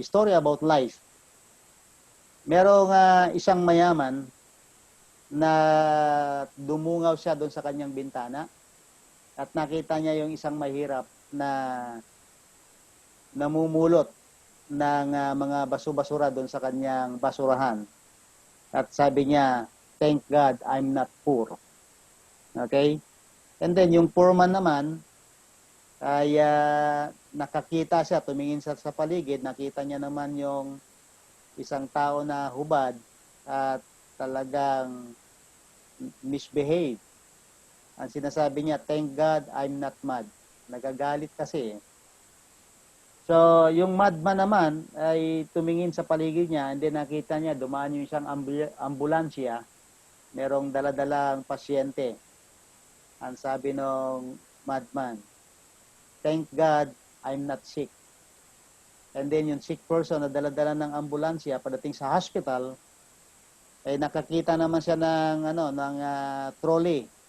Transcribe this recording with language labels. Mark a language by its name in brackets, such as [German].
[Filipino] Story about life. Merong isang mayaman na dumungaw siya doon sa kanyang bintana at nakita niya yung isang mahirap na namumulot ng mga basu-basura doon sa kanyang basurahan. At sabi niya, [English] "Thank God I'm not poor." [Filipino] Okay? And then yung poor man naman ay nakakita siya, tumingin sa paligid, nakita niya naman yung isang tao na hubad at talagang misbehave. Ang sinasabi niya, [English] "Thank God I'm not mad." [Filipino] Nagagalit kasi. So, yung madman naman ay tumingin sa paligid niya and then nakita niya dumaan yung isang ambulansya, merong daladalang pasyente. Ang sabi ng [English] madman, "Thank God I'm not sick." [Filipino] And then yung sick person na daladala ng ambulansya padating sa hospital, ay nakakita naman siya ng trolley.